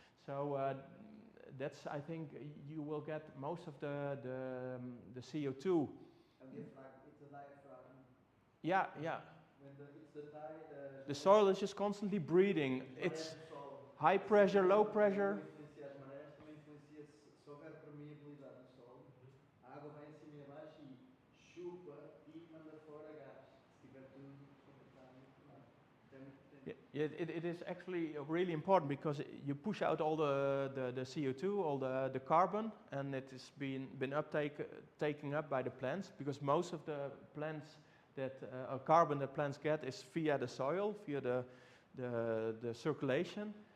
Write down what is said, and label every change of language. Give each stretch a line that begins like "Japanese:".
English: So that's, I think, you will get most of the CO2. It's a diaphragm. Yeah, yeah. It's the The soil is just constantly breathing. It's high pressure, low pressure.
Portuguese: Influencia as marés, também influencia se houver permeabilidade no solo, a água vai em cima e abaixo e chupa e manda fora gás. Se tiver tudo completado muito mal. Então é muito potente.
English: It is actually really important because you push out all the CO2, all the carbon, and it has been taken up by the plants, because most of the plants carbon that plants get is via the soil, via the circulation.